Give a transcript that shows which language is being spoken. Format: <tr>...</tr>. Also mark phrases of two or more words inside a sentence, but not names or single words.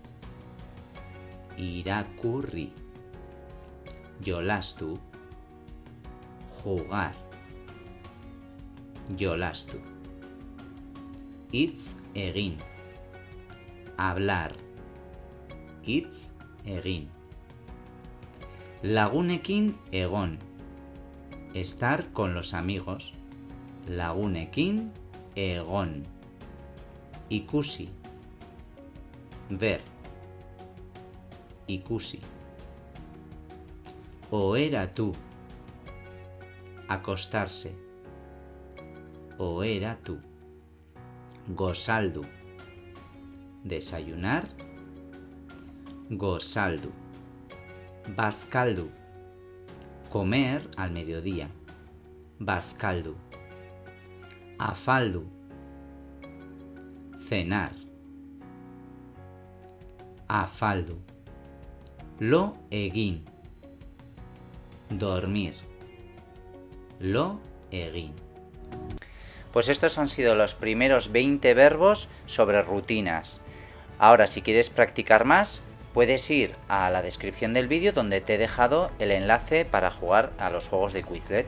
<eu>Irakurri. Jolastu, jugar. Jolastu. Hitz egin, hablar. Hitz egin. Lagunekin egon,</eu> <es>estar con los amigos.</es> <eu>Lagunekin egon. Ikusi, ver. Ikusi. Oheratu, acostarse. Oheratu. Gozaldu, desayunar. Gozaldu. Bazkaldu,</eu> <es>comer al mediodía.</es> <eu>Bazkaldu. Afaldu, cenar. Afaldu. Lo egin,</eu> <es>dormir.</es> <eu>Lo egin.</eu> <es>Pues estos han sido los primeros 20 verbos sobre rutinas. Ahora, si quieres practicar más, puedes ir a la descripción del vídeo donde te he dejado el enlace para jugar a los juegos de Quizlet.</es>